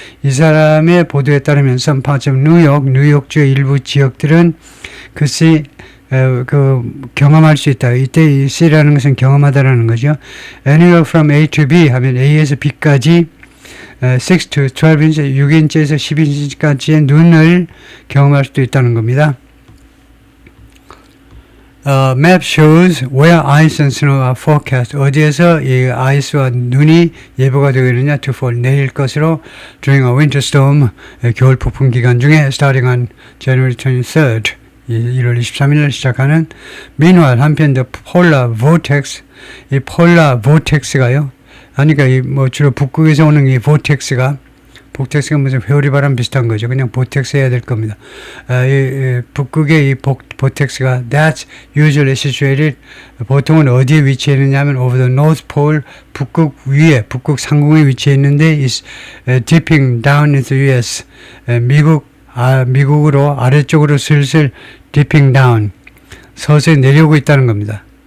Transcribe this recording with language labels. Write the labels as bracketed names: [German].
[Korean] 이 사람의 보도에 따르면 [English] some parts of [Korean] 뉴욕주의 일부 지역들은 글쎄 경험할 수 있다. 이때 이 C라는 것은 경험하다라는 거죠. [English] Anywhere from A to B [Korean] 하면 A에서 B까지 [English] 6 to 12inch, [Korean] 6인치에서 12인치까지의 눈을 경험할 수도 있다는 겁니다. [English] Map shows where ice and snow are forecast. [Korean] 어디에서 이 아이스와 눈이 예보가 되고 있느냐, [English] to fall, [Korean] 내릴 것으로 [English] during a winter storm, [Korean] 겨울 폭풍 기간 중에 [English] starting on January 23rd, [Korean] 1월 23일 시작하는. [English] Meanwhile, [Korean] 한편 [English] the polar vortex, 이 polar vortex가요. [Korean] 그러니까 주로 북극에서 오는 이 vortex가 무슨 회오리 바람 비슷한 거죠. 그냥 vortex 해야 될 겁니다. 북극의 이 vortex가 [English] that's usually situated, [Korean] 보통은 어디에 위치해 있느냐면 [English] over the North Pole, [Korean] 북극 위에, 북극 상공에 위치해 있는데 [English] is dipping down into the US, [Korean] 미국으로 아래쪽으로 슬슬 [English] dipping down, [Korean] 서서히 내려오고 있다는 겁니다.